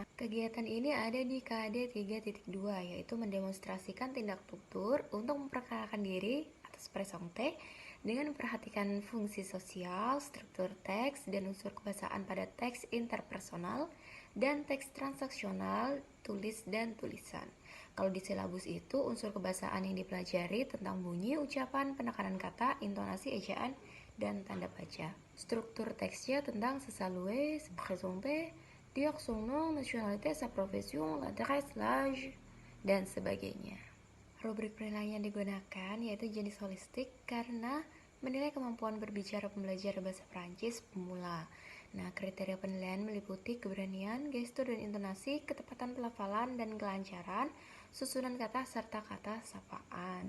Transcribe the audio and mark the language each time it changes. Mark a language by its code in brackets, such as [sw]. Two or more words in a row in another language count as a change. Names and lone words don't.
[id] Kegiatan ini ada di KD 3.2, yaitu mendemonstrasikan tindak tutur untuk memperkenalkan diri atau Presonte dengan memperhatikan fungsi sosial, struktur teks, dan unsur kebahasaan pada teks interpersonal dan teks transaksional, tulis dan tulisan. Kalau di silabus itu unsur kebahasaan yang dipelajari tentang bunyi, ucapan, penekanan kata, intonasi, ejaan, dan tanda baca. Struktur teksnya tentang [fr] se saluer, se présenter, dire son nom, nationalité, sa profession, l'adresse, l'âge, [id] dan sebagainya. Rubrik penilaian yang digunakan yaitu jenis holistik karena menilai kemampuan berbicara pembelajar bahasa Prancis pemula. Nah, kriteria penilaian meliputi keberanian, gestur dan intonasi, ketepatan pelafalan dan kelancaran, susunan kata serta kata sapaan.